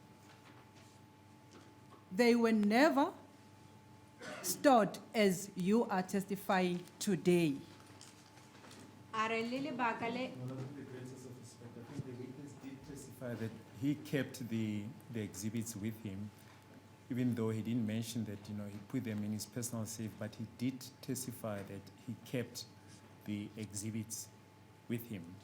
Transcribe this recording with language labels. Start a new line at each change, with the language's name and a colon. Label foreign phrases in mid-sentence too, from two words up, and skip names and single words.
English: they were never stored as you are testifying today.
Southern Sotho: A re le lebaka le
English: With the greatest of respect, I think the witness did testify that he kept the exhibits with him, even though he didn't mention that, he put them in his personal safe, but he did testify that he kept the exhibits with him.